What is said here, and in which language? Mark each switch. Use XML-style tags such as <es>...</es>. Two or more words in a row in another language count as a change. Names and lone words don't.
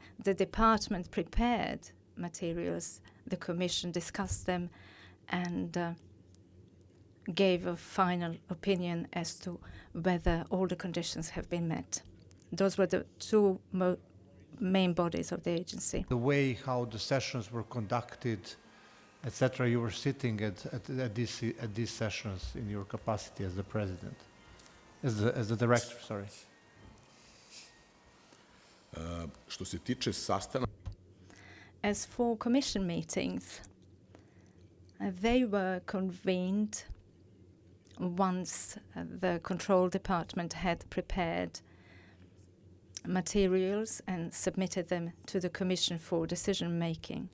<en>The department prepared materials, the Commission discussed them, and gave a final opinion as to whether all the conditions have been met. Those were the two main bodies of the agency. The way how the sessions were conducted, etc., you were sitting at these sessions in your capacity as the president, as the director, sorry.</en> <bs>Što se tiče sastanaka,</bs> <en>as for Commission meetings, They were convened once the control department had prepared materials and submitted them to the Commission for decision making.</en>